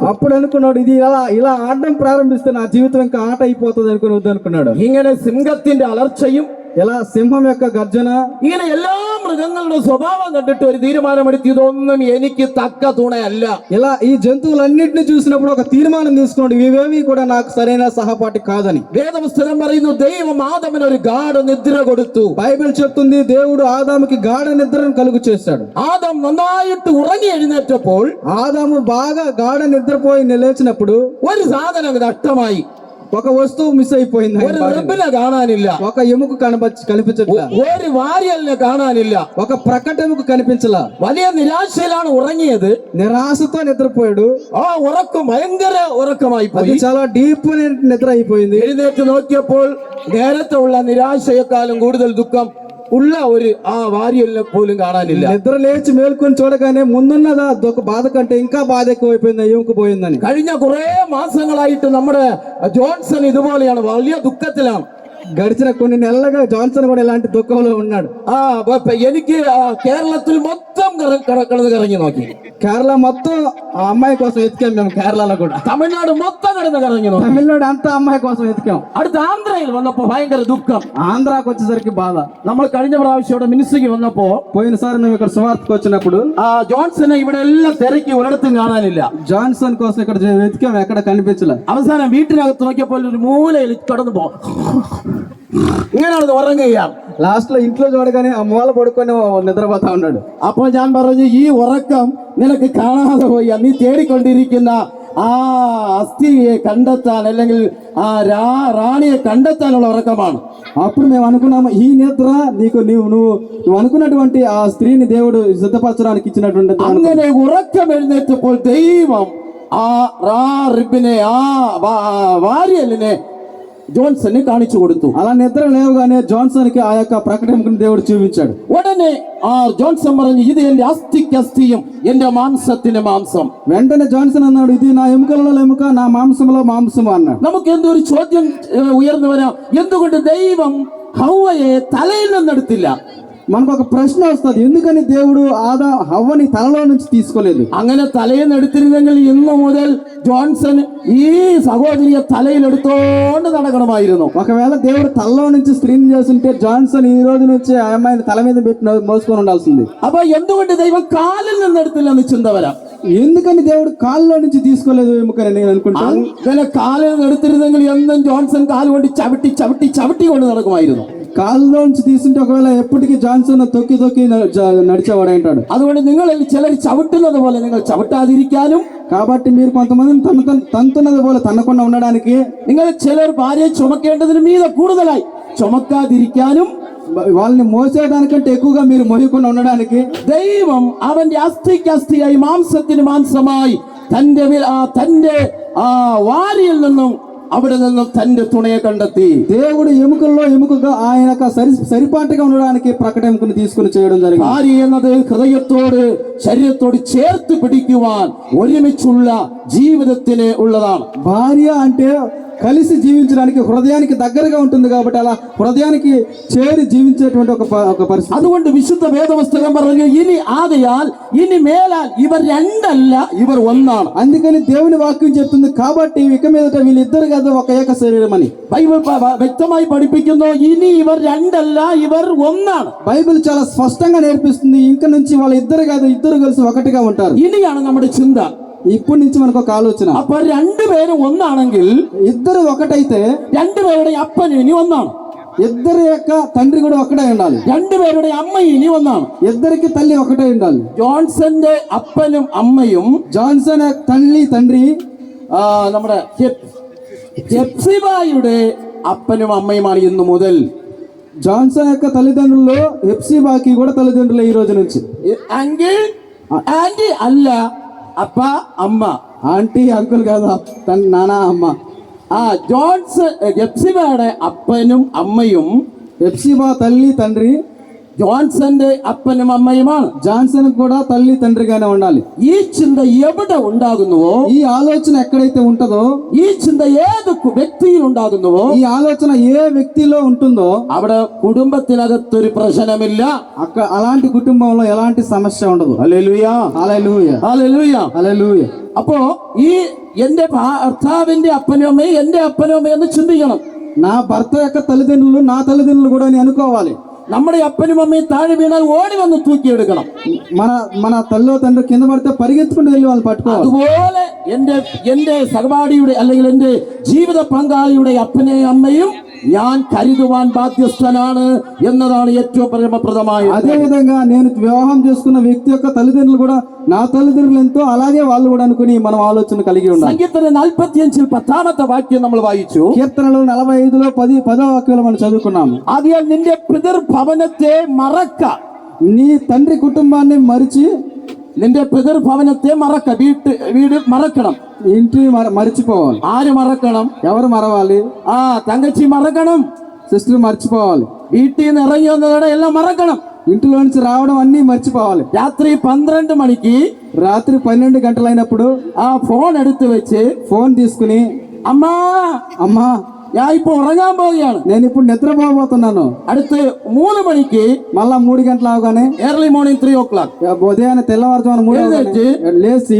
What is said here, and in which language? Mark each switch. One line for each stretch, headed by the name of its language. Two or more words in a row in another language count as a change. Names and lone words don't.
Telugu: అప్పుడు అనుకున్నాడు, ఇది ఇలా ఆడడం ప్రారంభిస్తే నా జీవితం ఇంకా ఆట అయిపోతుంది అనుకుని వద్దనుకున్నాడు.
Malayalam: ഇങ്ങനെ സിംഹത്തിന്റെ അലർച്ചയും
Telugu: ఇలా సింహం యొక్క గర్జన,
Malayalam: ഇങ്ങനെ എല്ലാ മൃഗങ്ങളുടെ സ്വഭാവം കണ്ടിട്ട് ഒരു തീരുമാനമെടുത്ത്, ഇതൊന്നും എനിക്ക് തക്ക തുണയല്ല.
Telugu: ఇలా ఈ జంతువులన్నింటినీ చూసినప్పుడు ఒక తీర్మానం తీసుకున్నాడు, ఇవేవి కూడా నాకు సరైన సహపాఠి కాదని.
Malayalam: വേദപുസ്തകം പറയുന്നു, ദൈവം ആദമിന് ഒരു ഗാഢ നിദ്ര കൊടുത്തു.
Telugu: బైబిల్ చెప్తుంది, దేవుడు ఆదాముకి గాఢ నిద్రను కలుగు చేశాడు.
Malayalam: ആദം നന്നായിട്ട് ഉറങ്ങി എഴുന്നേറ്റപ്പോൾ
Telugu: ఆదాము బాగా గాఢ నిద్రపోయి లేచినప్పుడు
Malayalam: ഒരു സാധനം നഷ്ടമായി.
Telugu: ఒక వస్తువు మిస్ అయిపోయింది.
Malayalam: ഒരു റബ്ബിനെ കാണാനില്ല,
Telugu: ఒక ఎముక కనిపించట్లా,
Malayalam: ഒരു വാരിയലിനെ കാണാനില്ല,
Telugu: ఒక ప్రకటెముక కనిపించలా.
Malayalam: വലിയ നിരാശയിലാണ് ഉറങ്ങിയത്.
Telugu: నిరాశతో నిద్రపోయాడు.
Malayalam: ആ ഉറക്കം ഭയങ്കര ഉറക്കമായി
Telugu: అది
Malayalam: പോയി.
Telugu: చాలా డీప్ నిద్ర అయిపోయింది.
Malayalam: എഴുന്നേറ്റ് നോക്കിയപ്പോൾ നേരത്തെ ഉള്ള നിരാശയെക്കാളും കൂടുതൽ ദുഃഖം ഉള്ള ഒരു ആ വാരിയലിനെ പോലും കാണാനില്ല.
Telugu: నిద్ర లేచి మేల్కొని చూడగానే ముందున్నదా బాధ కంటే ఇంకా బాధ ఎక్కువైపోయింది, ఎముక పోయిందని.
Malayalam: കഴിഞ്ഞ കുറെ മാസങ്ങളായിട്ട് നമ്മുടെ ജോൺസൺ ഇതുപോലെയാണ്, വലിയ ദുഃഖത്തിലാണ്.
Telugu: గడిచిన కొన్ని నెలలుగా జాన్సన్ కూడా ఇలాంటి దుఃఖంలో ఉన్నాడు.
Malayalam: എനിക്ക് കേരളത്തിൽ മൊത്തം കിടന്ന് കറങ്ങി നോക്കി.
Telugu: కేరళ మొత్తం ఆ అమ్మాయి కోసం వెతికాం మేము. కేరళలో కూడా,
Malayalam: തമിഴ്നാട് മൊത്തം കിടന്ന് കറങ്ങി നോക്കി.
Telugu: తమిళనాడు అంతా అమ్మాయి కోసం వెతికాం.
Malayalam: അടുത്ത ആന്ധ്രയിൽ വന്നപ്പോ ഭയങ്കര ദുഃഖം.
Telugu: ఆంధ్రాకి వచ్చేసరికి బాధ.
Malayalam: നമ്മൾ കഴിഞ്ഞ പ്രാവശ്യം ഇവിടെ മിനിസ്ട്രിക്ക് വന്നപ്പോ,
Telugu: పోయినసారి మేము ఇక్కడ సువార్తకు వచ్చినప్పుడు
Malayalam: ജോൺസനെ ഇവിടെ എല്ലാം തിരക്കി ഒരിടത്തും കാണാനില്ല.
Telugu: జాన్సన్ కోసం ఇక్కడ వెతికాం, ఎక్కడ కనిపించలే.
Malayalam: അവസാനം വീട്ടിനകത്ത് നോക്കിയപ്പോൾ ഒരു മൂലയിൽ കടന്നു പോ, ഇങ്ങനെയാണ് ഉറങ്ങുകയാണ്.
Telugu: లాస్ట్ లో ఇంట్లో చూడగానే ఆ మూల పడుకొని నిద్రపోతా ఉన్నాడు.
Malayalam: അപ്പോൾ ഞാൻ പറഞ്ഞു, ഈ ഉറക്കം നിനക്ക് കാണാതെ പോയി, നീ തേടിക്കൊണ്ടിരിക്കുന്ന ആ അസ്ഥിയെ കണ്ടെത്താൻ അല്ലെങ്കിൽ ആ റാണിയെ കണ്ടെത്താനുള്ള ഉറക്കമാണ്.
Telugu: అప్పుడు మేము అనుకున్నాము ఈ నిద్ర నువ్వు అనుకున్నటువంటి ఆ స్త్రీని దేవుడు సిద్ధపరచడానికి ఇచ్చినటువంటి నిద్ర.
Malayalam: അങ്ങനെ ഉറക്കം എഴുന്നേറ്റപ്പോൾ ദൈവം ആ റിബിനെ വാരിയലിനെ ജോൺസന് കാണിച്ചു കൊടുത്തു.
Telugu: అలా నిద్ర లేవగానే జాన్సన్ కి ఆ యొక్క ప్రకటనను దేవుడు చూపించాడు.
Malayalam: ഉടനെ ആ ജോൺസൺ പറഞ്ഞു, ഇത് എന്റെ അസ്ഥിക്ക് അസ്ഥിയും എന്റെ മാംസത്തിന് മാംസം.
Telugu: వెంటనే జాన్సన్ అన్నాడు, ఇది నా ఎముకలలో ఎముక, నా మాంసంలో మాంసము అన్నాడు.
Malayalam: നമുക്ക് എന്തൊരു ചോദ്യം ഉയർന്നു വരാം, എന്തുകൊണ്ട് ദൈവം ഹവ്വയെ തലയിൽ നിന്നെടുത്തില്ല?
Telugu: మనకు ఒక ప్రశ్న వస్తుంది, ఎందుకని దేవుడు హవ్వని తలలో నుంచి తీసుకోలేదు?
Malayalam: അങ്ങനെ തലയിൽ നിന്ന് എടുത്തിരുന്നെങ്കിൽ ഇന്നു മുതൽ ജോൺസൺ ഈ സഹോദരിയെ തലയിൽ എടുത്തോണ്ട് നടക്കണമായിരുന്നു.
Telugu: ఒకవేళ దేవుడు తలలో నుంచి స్త్రీని చేస్తుంటే జాన్సన్ ఈ రోజు నుంచి ఆ అమ్మాయిని తల మీద పెట్టి మోసుకొని ఉండాల్సింది.
Malayalam: അപ്പൊ എന്തുകൊണ്ട് ദൈവം കാലിൽ നിന്ന് എടുത്തില്ലെന്ന് ചിന്ത വരാം.
Telugu: ఎందుకని దేవుడు కాళ్ళలో నుంచి తీసుకోలేదు ఎముకని నేను అనుకుంటాను.
Malayalam: അങ്ങനെ കാലിൽ നിന്ന് എടുത്തിരുന്നെങ്കിൽ എന്നും ജോൺസൺ കാല് കൊണ്ട് ചവിട്ടി ചവിട്ടി ചവിട്ടി കൊണ്ട് നടക്കുമായിരുന്നു.
Telugu: కాళ్ళలో నుంచి తీసుంటే ఒకవేళ ఎప్పటికీ జాన్సన్ తొక్కి తొక్కి నడిచేవాడు అంటాడు.
Malayalam: അതുകൊണ്ട് നിങ്ങളിൽ ചിലർ ചവിട്ടുന്നത് പോലെ നിങ്ങൾ ചവിട്ടാതിരിക്കാനും,
Telugu: కాబట్టి మీరు కొంతమందిని తంతున్నది പോലെ తన్నకుండా ఉండడానికి,
Malayalam: നിങ്ങൾ ചിലർ ഭാര്യയെ ചുമക്കേണ്ടതിന് മീതെ കൂടുതലായി ചുമക്കാതിരിക്കാനും,
Telugu: వాళ్ళని మోసేదానికంటే ఎక్కువగా మీరు మోయకుండా ఉండడానికి
Malayalam: ദൈവം അവന്റെ അസ്ഥിക്ക് അസ്ഥിയായി മാംസത്തിന് മാംസമായി തന്റെ വാരിയിൽ നിന്നും അവിടെ നിന്നും തന്റെ തുണയെ കണ്ടെത്തി.
Telugu: దేవుడు ఎముకల్లో ఎముకగా ఆయన సరిపాటుగా ఉండడానికి ప్రకటనను తీసుకుని చేయడం జరిగింది.
Malayalam: ഭാര്യ എന്നത് ഹൃദയത്തോട് ശരീരത്തോട് ചേർത്ത് പിടിക്കുവാൻ ഒരുമിച്ചുള്ള ജീവിതത്തിന് ഉള്ളതാണ്.
Telugu: భార్య అంటే కలిసి జీవించడానికి హృదయానికి దగ్గరగా ఉంటుంది కాబట్టి అలా హృదయానికి చేరి జీవించేటువంటి ఒక పరిస్థితి.
Malayalam: അതുകൊണ്ട് വിശുദ്ധ വേദപുസ്തകം പറഞ്ഞു, ഇനി ആകയാൽ ഇനി മേലാൽ ഇവർ രണ്ടല്ല ഇവർ ഒന്നാണ്.
Telugu: అందుకని దేవుని వాక్యం చెప్తుంది, కాబట్టి ఇక మీదట వీళ్ళిద్దరు కాదు ఒక ఏక శరీరం అని.
Malayalam: ബൈബിൾ വ്യക്തമായി പഠിപ്പിക്കുന്നു, ഇനി ഇവർ രണ്ടല്ല ഇവർ ഒന്നാണ്.
Telugu: బైబిల్ చాలా స్పష్టంగా నేర్పిస్తుంది, ఇంక నుంచి వాళ్ళ ఇద్దరు కాదు, ఇద్దరు కలిసి ఒకటిగా ఉంటారు.
Malayalam: ഇനിയാണ് നമ്മുടെ ചിന്ത.
Telugu: ఇప్పటి నుంచి మనకు ఒక ఆలోచన,
Malayalam: അപ്പൊ രണ്ടുപേരും ഒന്നാണെങ്കിൽ
Telugu: ఇద్దరు ఒకటైతే
Malayalam: രണ്ടുപേരുടെ അപ്പൻ ഇനി ഒന്നാണ്,
Telugu: ఇద్దరి యొక్క తండ్రి కూడా ఒకటే ఉండాలి.
Malayalam: രണ്ടുപേരുടെ അമ്മ ഇനി ഒന്നാണ്,
Telugu: ఇద్దరికి తల్లి ఒకటే ఉండాలి.
Malayalam: ജോൺസന്റെ അപ്പനും അമ്മയും
Telugu: జాన్సన్ తల్లి తండ్రి
Malayalam: നമ്മുടെ ഹെപ്സിബായുടെ അപ്പനും അമ്മയുമാണ് ഇന്നു മുതൽ.
Telugu: జాన్సన్ యొక్క తల్లిదండ్రులు హెప్సిబాకి కూడా తల్లిదండ్రులు ఈ రోజు నుంచి.
Malayalam: ആന്റി അല്ല, അപ്പ അമ്മ.
Telugu: ఆంటీ అంకుల్ కాదు, నాన్న అమ్మ.
Malayalam: ഹെപ്സിബയുടെ അപ്പനും അമ്മയും
Telugu: హెప్సిబా తల్లి తండ్రి
Malayalam: ജോൺസന്റെ അപ്പനും അമ്മയുമാണ്.
Telugu: జాన్సన్ కూడా తల్లి తండ్రిగానే ఉండాలి.
Malayalam: ഈ ചിന്ത എവിടെ ഉണ്ടാകുന്നുവോ,
Telugu: ఈ ఆలోచన ఎక్కడైతే ఉంటుందో,
Malayalam: ഈ ചിന്ത ഏത് വ്യക്തിയിൽ ഉണ്ടാകുന്നുവോ,
Telugu: ఈ ఆలోచన ఏ వ్యక్తిలో ఉంటుందో
Malayalam: അവിടെ കുടുംബത്തിനകത്തൊരു പ്രശ്നമില്ല.
Telugu: అలాంటి కుటుంబంలో ఎలాంటి సమస్య ఉండదు.
Malayalam: ഹല്ലേലൂയ,
Telugu: హల్లెలూయా,
Malayalam: ഹല്ലേലൂയ,
Telugu: హల్లెలూయా.
Malayalam: അപ്പോ ഈ എന്റെ ഭർത്താവിന്റെ അപ്പനും അമ്മയും എന്റെ അപ്പനും അമ്മയും എന്ന് ചിന്തിക്കണം.
Telugu: నా భర్త యొక్క తల్లిదండ్రులు నా తల్లిదండ్రులు కూడా అని అనుకోవాలి.
Malayalam: നമ്മുടെ അപ്പനും അമ്മയും താഴെ വീണാൽ ഓടി വന്ന് തൂക്കിയെടുക്കണം.
Telugu: మన തല്ലോ తండ్రి కింద పడితే పరిగెత్తుకుంటూ వెళ్ళి వాళ్ళు పట్టుకోవాలి.
Malayalam: അതുപോലെ എന്റെ സഹപാഠിയുടെ അല്ലെങ്കിൽ എന്റെ ജീവിത പങ്കാളിയുടെ അപ്പനെയും അമ്മയും ഞാൻ കരുതുവാൻ ബാധ്യസ്ഥനാണ് എന്നതാണ് ഏറ്റവും പരമപ്രദമായ.
Telugu: అదే విధంగా నేను వివాహం చేసుకున్న వ్యక్తి యొక్క తల్లిదండ్రులు కూడా నా తల్లిదండ్రులు ఎంతో అలాగే వాళ్ళు కూడా అనుకుని మనం ఆలోచన కలిగి ఉండాలి.
Malayalam: సంగీతం 45 10ാമത്തെ വാക്യം നമ്മൾ വായിച്ചു.
Telugu: కీర్తనలు 45లో 10వ వాక్యంలో మనం చదువుకున్నాము.
Malayalam: ആകയാൽ നിന്റെ പിതൃഭവനത്തെ മറക്ക.
Telugu: నీ తండ్రి కుటుంబాన్ని మరిచి,
Malayalam: നിന്റെ പിതൃഭവനത്തെ മറക്ക. വീട് മറക്കണം,
Telugu: ఇంటి మరిచిపోవాలి.
Malayalam: ആര് മറക്കണം?
Telugu: ఎవరు మరవాలి?
Malayalam: തങ്കച്ചി മറക്കണം,
Telugu: సిస్టర్ మర్చిపోవాలి.
Malayalam: വീട്ടിൽ നിന്ന് ഇറങ്ങി വന്നതോടെ എല്ലാം മറക്കണം.
Telugu: ఇంటిలో నుంచి రావడం అన్ని మర్చిపోవాలి.
Malayalam: രാത്രി 12 മണിക്ക്,
Telugu: రాత్రి 12 గంటలైనప్పుడు
Malayalam: ഫോൺ എടുത്തു വെച്ച്
Telugu: ఫోన్ తీసుకుని, అమ్మా
Malayalam: ഞാൻ ഇപ്പൊ ഉറങ്ങാൻ പോവുകയാണ്,
Telugu: నేను ఇప్పుడు నిద్రపోబోతున్నాను.
Malayalam: അടുത്ത് 3 മണിക്ക്,
Telugu: మళ్ళా 3 గంటలు అవగానే,
English: early morning 3 o'clock
Telugu: ఉదయాన్నే తెల్లవారుజామున 3 లేచి,